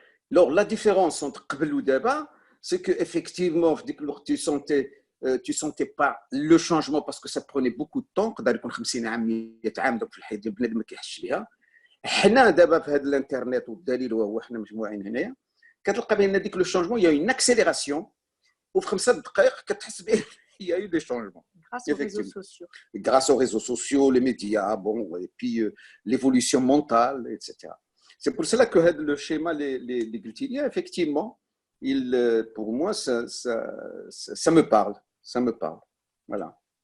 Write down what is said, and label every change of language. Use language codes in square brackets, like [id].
[fr] Alors, la différence entre [ar] قبل ودابا, [fr] c'est qu'effectivement, tu sentais pas le changement parce que ça prenait beaucoup de temps. [ar] قدر يكون 50 عام 100 عام دوك في الحياة ديال بنادم ما كيحسش بها. حنا دابا في هذا الانترنت والدليل وهو حنا مجموعين هنايا كتلقى بان ديك لو شونجمون [fr] il y a une accélération [ar] وفي 5 دقائق كتحس بان [fr] il y a eu des changements. Grâce aux réseaux sociaux. Grâce aux réseaux sociaux, les médias, bon, et puis l'évolution mentale, etc. C'est pour cela que le schéma, les Gultiniens, effectivement, pour moi, ça me parle. Ça me parle. Voilà.